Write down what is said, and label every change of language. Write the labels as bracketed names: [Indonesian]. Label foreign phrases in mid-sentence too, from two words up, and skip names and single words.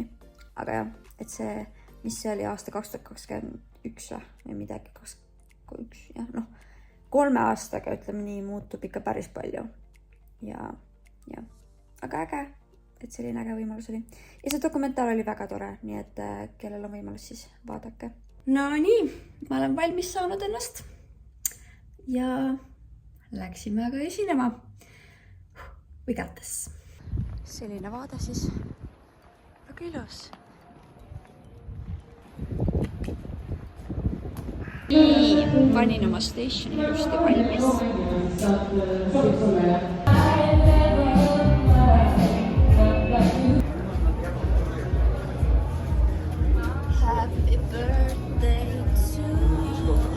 [Estonian] Aga jah, et see, mis see oli aasta 2021 või midagi, 2021, jah, 3 aastaga, ütleme nii, muutub ikka päris palju. Ja, aga äge, et selline äge võimalus oli. Ja see dokumentaal oli väga tore, nii et kellel on võimalus, siis vaadake. No nii, ma olen valmis saanud ennast. Ja läksime aga esinema. [English] We got this. [Estonian] Selline vaade siis. Väga ilus. Nii, panin oma stationi just valmis. [English] Happy birthday to you.